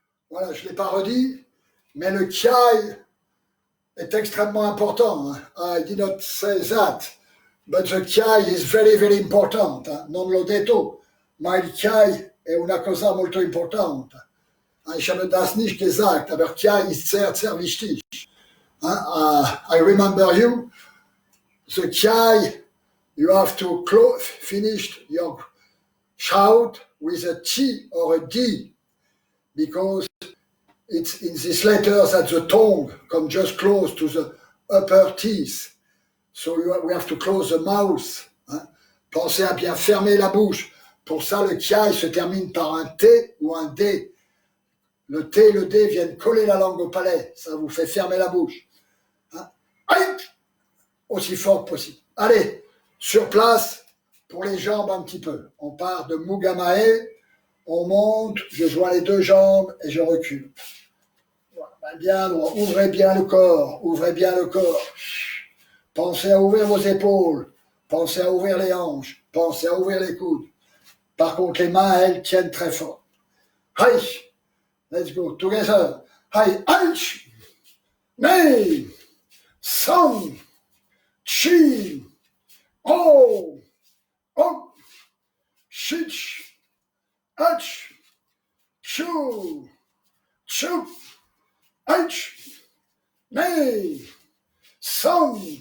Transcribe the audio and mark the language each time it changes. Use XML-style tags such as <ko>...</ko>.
<fr>Voilà, je ne l'ai pas redit, mais le kiai est extrêmement important. Hein.</fr> <en>I did not say that, but the kiai is very, very important. Hein.</en> <it>Non l'ho detto, ma il kiai è una cosa molto importante.</it> <de>Ich habe das nicht gesagt, aber kiai ist sehr, sehr wichtig.</de> <en>I remember you, the kiai, you have to finish your shout with a T or a D, because it's in these letters that the tongue comes just close to the upper teeth. So we have to close the mouth. Hein.</en> <fr>Pensez à bien fermer la bouche. Pour ça, le kiai se termine par un T ou un D. le T et le D viennent coller la langue au palais. Ça vous fait fermer la bouche. Hein? Aïe! Aussi fort que possible. Allez, sur place, pour les jambes un petit peu. On part de Mugamae, on monte, je joins les deux jambes et je recule. Voilà, bien droit, ouvrez bien le corps, ouvrez bien le corps. Pensez à ouvrir vos épaules, pensez à ouvrir les hanches, pensez à ouvrir les coudes. Par contre, les mains, elles tiennent très fort.</fr> <en>Hi, let's go, together. Hi, hunch, nay, song, chi, oh, oh, shich, hutch, choo, choo, hunch, nay, song,</en>